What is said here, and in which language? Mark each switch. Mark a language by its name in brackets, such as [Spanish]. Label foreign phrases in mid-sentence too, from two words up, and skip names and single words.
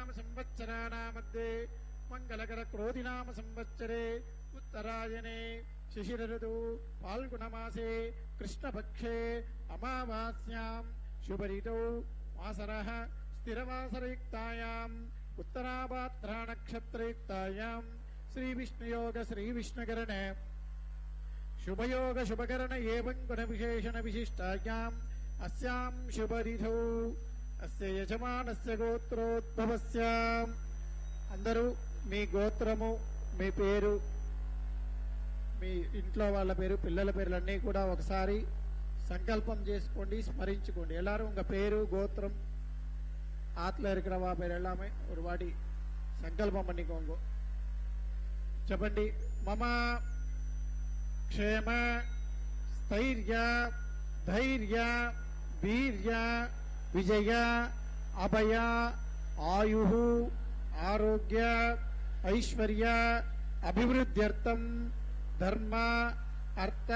[Sanskrit] संवत्सराणामध्ये मंगलकरक्रोधिनाम संवत्सरे उत्तरायणे शिशिरऋतु फाल्गुणमासे कृष्णपक्षे अमावास्यां शुभऋतौ वासरः स्थिरवासरयुक्तायाम् उत्तराभाद्रानक्षत्रयुक्तायां श्रीविष्णुयोग श्रीविष्णुकरण शुभयोग शुभकरण एवं गुणविशेषण विशिष्टायाम् अस्यां शुभरिधौ अस्य यजमानस्य गोत्रोद्भवस्य [Telugu] अंदरू మీ గోత్రము మీ పేరు మీ ఇంట్లో వాళ్ళ పేరు పిల్లల పేర్లన్నీ కూడా ఒకసారి సంకల్పం చేసుకోండి స్మరించుకోండి [Tamil] எல்லாரும் உங்க பேரு கோத்திரம் ஆத்துல இருக்கிறவா பேர் எல்லாமே ஒரு வாடி சங்கல்பம் பண்ணிக்கோங்க [Sanskrit] చెప్పండి మమ క్షేమ స్థైర్య ధైర్య వీర్య విజయ అభయ ఆయుః ఆరోగ్య ఐశ్వర్య అభివృద్ధ్యర్థం ధర్మ అర్థ